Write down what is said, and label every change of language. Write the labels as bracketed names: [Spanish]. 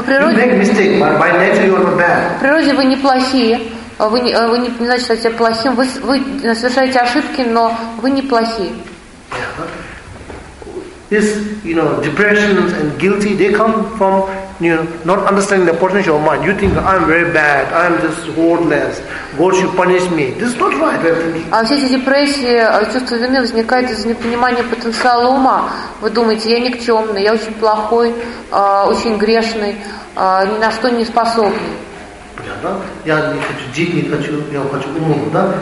[English] You make mistake, but by nature you are not bad. [Russian] В природе вы не плохие. Вы не значит, что я плохим. Вы совершаете ошибки, но вы не плохие. [English] This, you know, depression and guilty, they come from, you know, not understanding the potential of mind. You think I'm very bad, I'm just worthless, God should punish me. This is not right, I think. [Russian] А все эти депрессии, чувство вины возникает из-за непонимания потенциала ума. Вы думаете, я никчемный, я очень плохой, очень грешный, ни на что не способный. Понятно? Я не хочу жить, не хочу, я хочу умом, да?